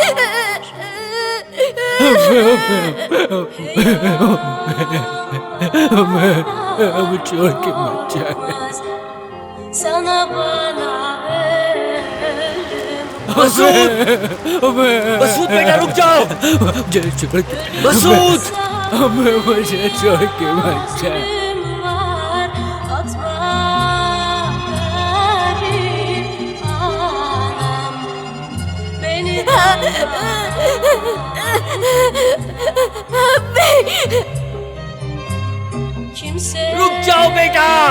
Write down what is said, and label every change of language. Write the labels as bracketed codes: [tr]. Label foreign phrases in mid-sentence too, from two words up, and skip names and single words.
[hi] हमें छोड़ के मत जाए। [tr] Sana bana [hi] मसूद, मसूद बेटा रुक जाओ। मुझे छोड़ के मसूद, मुझे छोड़ के मत जाए। [tr] var. Atma garip anam beni kimse [hi] रुक जाओ बेटा।